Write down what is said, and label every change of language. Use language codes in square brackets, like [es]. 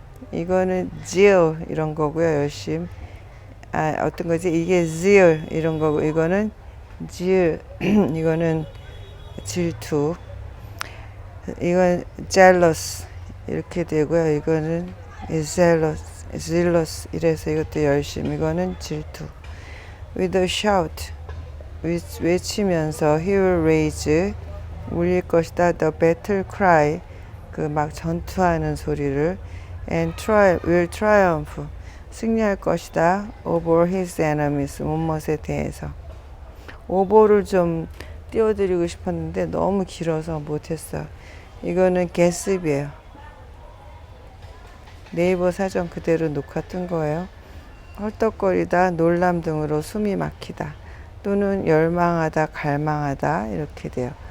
[ko] 이거는 zeal 이런 거고요. 열심. 어떤 거지? 이게 zeal 이런 거고, 이거는 zeal 이거는 질투. 이건 jealous 이렇게 되고요. 이거는 zealous 이래서 이것도 열심. 이거는 질투. [en] With a shout, [ko] 외치면서 [en] he will raise [ko] 울릴 것이다. [en] The battle cry, [ko] 그 막 전투하는 소리를. [en] And will triumph, [ko] 승리할 것이다. [en] over his enemies, [ko] 못못에 대해서. over를 좀 띄워드리고 싶었는데 너무 길어서 못했어. 이거는 gasp이에요. 네이버 사전 그대로 녹화 뜬 거예요. 헐떡거리다, 놀람 등으로 숨이 막히다, 또는 열망하다, 갈망하다 이렇게 돼요.